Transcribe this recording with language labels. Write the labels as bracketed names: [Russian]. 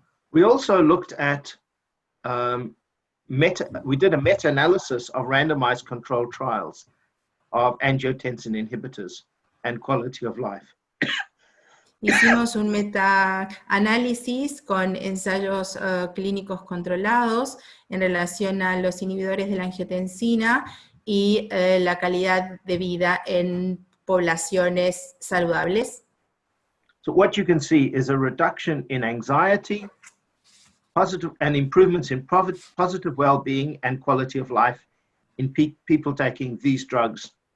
[English] We also looked at we did a meta-analysis of randomized controlled trials of angiotensin inhibitors and quality of life. [Spanish] Hicimos un meta-análisis con ensayos clínicos controlados en relación a los inhibidores de la angiotensina y la calidad de vida en poblaciones saludables. [English] So what you can see is a reduction in anxiety, positive and improvements in positive well-being and quality of life in people taking these drugs.